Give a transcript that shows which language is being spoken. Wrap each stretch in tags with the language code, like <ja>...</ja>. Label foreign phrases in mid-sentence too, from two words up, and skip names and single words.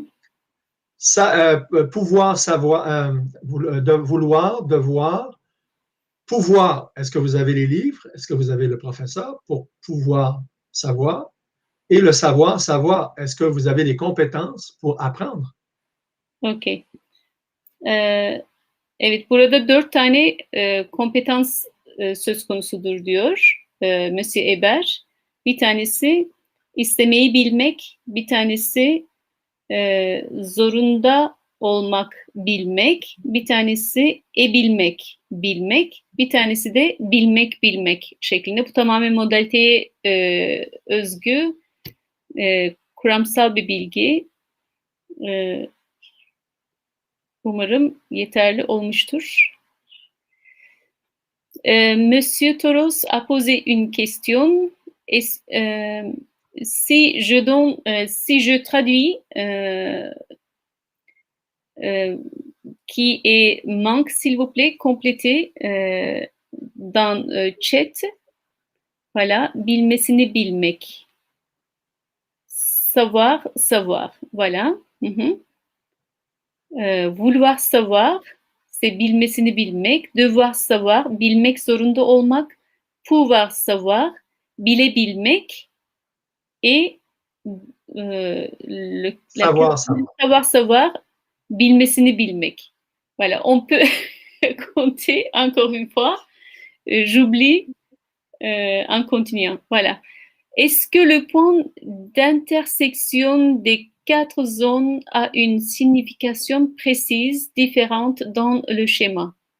<fr>Pouvoir savoir, vouloir, devoir, pouvoir, est-ce que vous avez les livres? Est-ce que vous avez le professeur pour pouvoir savoir? Et le savoir, savoir, est-ce que vous avez les compétences pour apprendre? Okay.</fr> <tr>Evet, burada 4 tane kompetans söz konusudur diyor Monsieur Eber. Bir tanesi istemeyi bilmek, bir tanesi zorunda olmak, bilmek, bir tanesi bilmek, bilmek, bir tanesi de bilmek şeklinde. Bu tamamen modaliteye özgü kuramsal bir bilgi. Umarım yeterli olmuştur.</tr> <fr>Monsieur Toros a posé une question. Si je traduis qui est manque, s'il vous plaît, complétez dans chat. Voilà,</fr> <tr>bilmesini bilmek.</tr> <fr>Savoir, savoir. Voilà. Hı-hı. Vouloir savoir, c'est</fr> <tr>bilmesini bilmek.</tr> <fr>Devoir savoir,</fr> <tr>bilmek zorunda olmak.</tr> <fr>Pouvoir savoir, bilebilmek. Et savoir savoir,</fr> <tr>bilmesini bilmek.</tr> <fr>Voilà, on peut compter encore une fois. J'oublie en continuant. Voilà. Est-ce que le point d'intersection des 4 zones a une signification précise, différente dans le schéma?</fr>